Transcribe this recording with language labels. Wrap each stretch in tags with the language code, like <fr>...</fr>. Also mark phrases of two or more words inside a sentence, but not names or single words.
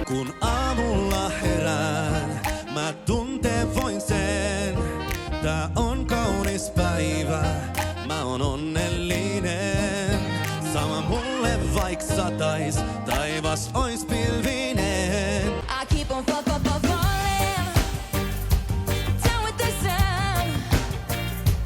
<fi>Kun aamulla herään, mä tunteen voin sen. Tää on kaunis päivä, mä oon onnellinen. Sama mulle vaik satais, taivas ois pilvinen.</fi> <en>I keep on falling down with the sun.</en>